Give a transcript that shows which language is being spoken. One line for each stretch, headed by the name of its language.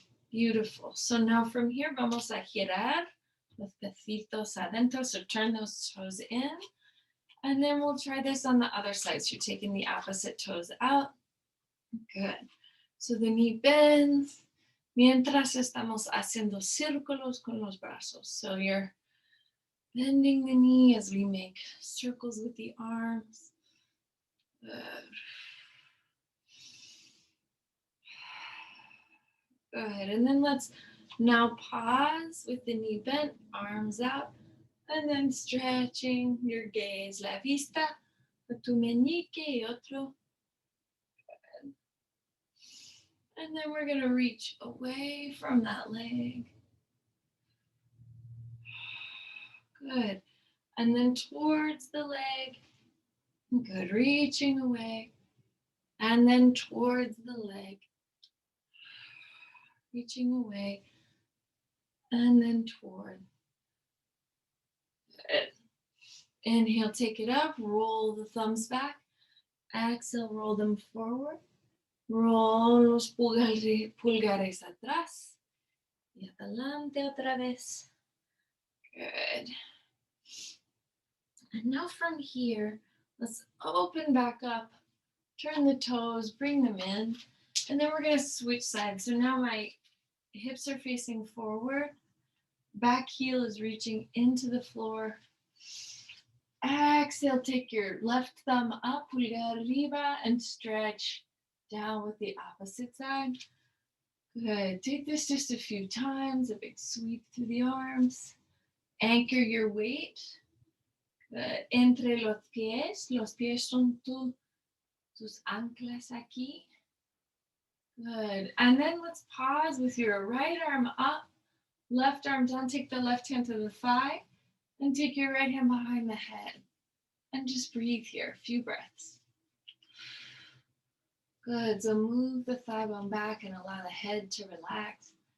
English: Beautiful. So now from here,
Spanish: vamos a girar los piecitos adentro.
English: So turn those toes in. And then we'll try this on the other side. So you're taking the opposite toes out. Good. So the knee bends.
Spanish: Mientras estamos haciendo círculos con los brazos.
English: So you're bending the knee as we make circles with the arms. Good. Good. And then let's now pause with the knee bent, arms out, and then stretching your gaze, la vista,
Spanish: a tu meñique y otro.
English: Good. And then we're going to reach away from that leg. Good. And then towards the leg. Good. Reaching away. And then towards the leg. Reaching away. And then toward. Good. Inhale, take it up. Roll the thumbs back. Exhale, roll them forward.
Spanish: Roll los pulgares atrás. Y adelante otra vez. Good.
English: And now from here, let's open back up. Turn the toes, bring them in. And then we're going to switch sides. So now my hips are facing forward. Back heel is reaching into the floor. Exhale, take your left thumb up,
Spanish: pulgar arriba,
English: and stretch down with the opposite side. Good. Take this just a few times, a big sweep through the arms. Anchor your weight. Good.
Spanish: Entre los pies son tus anclas aquí.
English: Good. And then let's pause with your right arm up, left arm down. Take the left hand to the thigh and take your right hand behind the head. And just breathe here, a few breaths. Good. So move the thigh bone back and allow the head to relax.